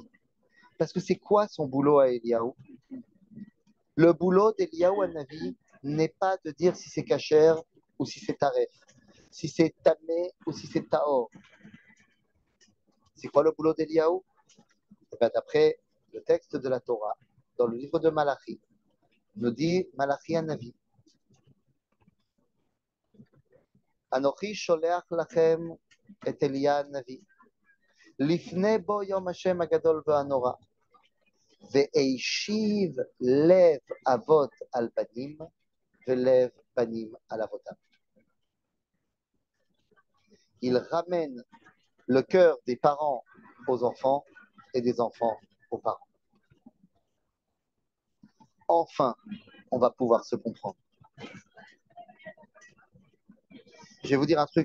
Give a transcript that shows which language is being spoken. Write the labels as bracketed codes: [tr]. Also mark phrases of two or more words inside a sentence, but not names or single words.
[fr] Parce que c'est quoi son boulot à Eliyahu? Le boulot d'Eliyahu Hanavi n'est pas de dire si c'est cachère ou si c'est taref, si c'est tamé ou si c'est taor. C'est quoi le boulot d'Eliyahu? D'après le texte de la Torah, dans le livre de Malachi, nous dit [he] מלאכי הנביא, אנכי שולח לכם את אליהו הנביא, לפני בו יום השם הגדול והנורא, והשיב לב אבות על בנים, ולב בנים על אבותם. [fr] Il ramène le cœur des parents aux enfants et des enfants aux parents. Enfin, on va pouvoir se comprendre. Je vais vous dire un truc.